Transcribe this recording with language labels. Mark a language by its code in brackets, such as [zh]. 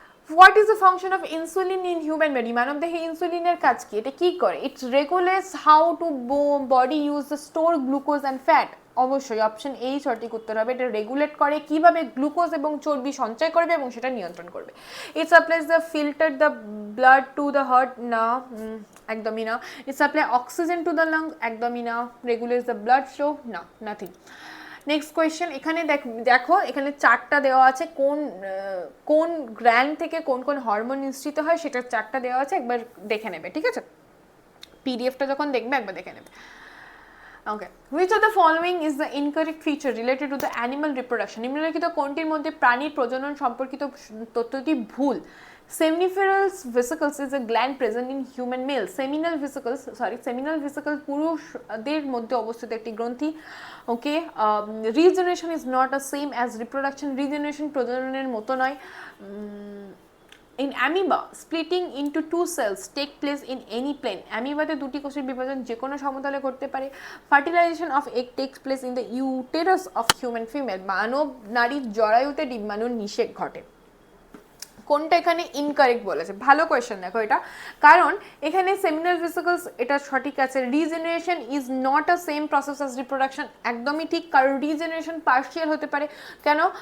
[en] What is the function of insulin in human body? [bn] মানবদেহে ইনসুলিনের কাজ কি? এটা কি করে? [en] It regulates how to body use the store glucose and fat. [bn] অবশ্যই অপশন এই সঠিক উত্তর হবে। এটা রেগুলেট করে কিভাবে গ্লুকোজ এবং চর্বি সঞ্চয় করবে এবং সেটা নিয়ন্ত্রণ করবে। [en] it supplies the filter the blood to the heart, [bn] না একদমই না। [en] it supply oxygen to the lung, [bn] একদমই না। [en] Regulates the blood flow, না, nothing. [bn] নেক্সট কোয়েশ্চেন, এখানে দেখো এখানে চারটা দেওয়া আছে, কোন গ্ল্যান্ড থেকে কোন কোন হরমোন নিঃসৃত হয় সেটার চারটা দেওয়া আছে, একবার দেখে নেবে, ঠিক আছে? পিডিএফটা যখন দেখবে একবার দেখে নেবে। [en] Okay, which of the following is the incorrect feature related to the animal reproduction? [bn] নিম্নলিখিত কোনটির মধ্যে প্রাণীর প্রজনন সম্পর্কিত তথ্যটি ভুল? [en] Seminiferous vesicles is a gland present in human male. [bn] Seminal vesicles পুরুষদের মধ্যে অবস্থিত একটি গ্রন্থি। [en] Okay, regeneration is not the same as reproduction. [bn] regeneration প্রজননের মতো নয়। [en] In amoeba, splitting into two cells take place in any plane. [bn] Amoeba-তে দুটি কোষের বিভাজন যে কোনো সমতলে ঘটতে পারে। [en] Fertilization of egg takes place in the uterus of human female. [bn] মানব নারীর জরায়ুতে ডিম্বাণুর নিষেক ঘটে। কোনটা এখানে ইনকারেক্ট বলেছে? ভালো কোয়েশ্চেন, দেখো এটা, কারণ এখানে সেমিনাল ভেসিকলস এটা সঠিক আছে। [en] regeneration is not a same process as reproduction, [bn] একদমই ঠিক, কারণ রিজেনারেশন পার্শিয়াল হতে পারে। কেন?